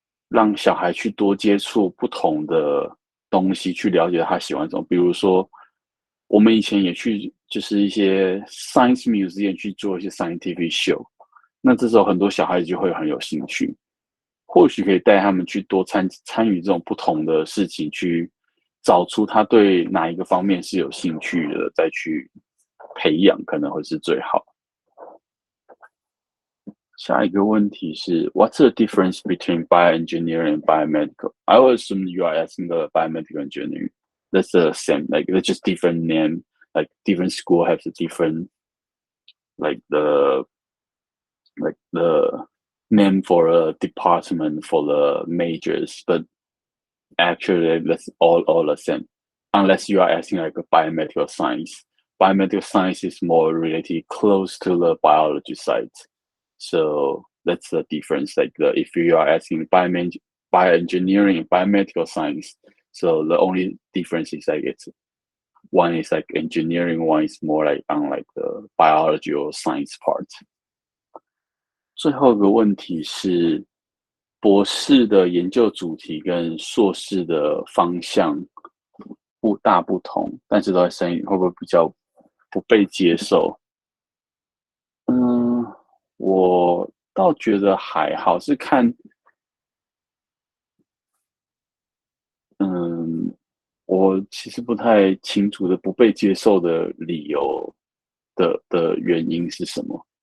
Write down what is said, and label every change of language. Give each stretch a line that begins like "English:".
Chinese: 让小孩去多接触不同的东西，去了解他喜欢什么。比如说，我们以前也去就是一些
English: science museum
Chinese: 去做一些
English: scientific show，
Chinese: 那这时候很多小孩子就会很有兴趣，或许可以带他们去多参与这种不同的事情，去找出他对哪一个方面是有兴趣的，再去培养可能会是最好。下一个问题是
English: What's the difference between bioengineering and biomedical? I would assume you are asking the biomedical engineering. That's the same, like it's just different name, like different school has a different like the name for a department for the majors, but actually that's all the same. Unless you are asking like a biomedical science. Biomedical science is more related close to the biology side. So that's the difference. Like if you are asking bioengineering and biomedical science, so the only difference is like one is like engineering, one is more like on like the biology or science part.
Chinese: 最后一个问题是，博士的研究主题跟硕士的方向不同，但是都在生意会不会比较不被接受？我倒觉得还好，是看，我其实不太清楚的不被接受的理由的原因是什么。